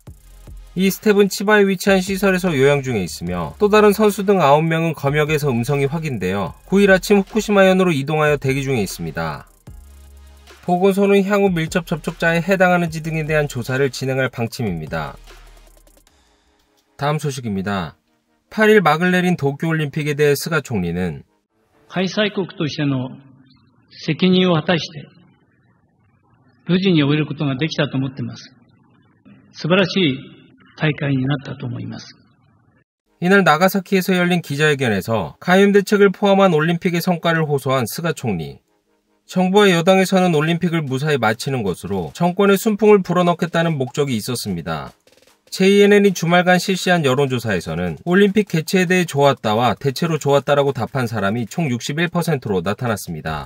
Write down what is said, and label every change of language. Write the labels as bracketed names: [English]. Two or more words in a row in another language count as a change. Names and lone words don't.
[Korean] 이 스텝은 치바에 위치한 시설에서 요양 중에 있으며 또 다른 선수 등 9명은 검역에서 음성이 확인되어 9일 아침 후쿠시마현으로 이동하여 대기 중에 있습니다. 보건소는 향후 밀접 접촉자에 해당하는지 등에 대한 조사를 진행할 방침입니다. 다음 소식입니다. 8일 막을 내린 도쿄올림픽에 대해 스가 총리는 [Japanese] 開催国としての責任を果たして無事に終えることができたと思っています。素晴らしい大会になったと思います。 [Korean] 이날 나가사키에서 열린 기자회견에서 감염 대책을 포함한 올림픽의 성과를 호소한 스가 총리. 정부와 여당에서는 올림픽을 무사히 마치는 것으로 정권의 순풍을 불어넣겠다는 목적이 있었습니다. JNN이 주말간 실시한 여론조사에서는 올림픽 개최에 대해 좋았다와 대체로 좋았다라고 답한 사람이 총 61%로 나타났습니다.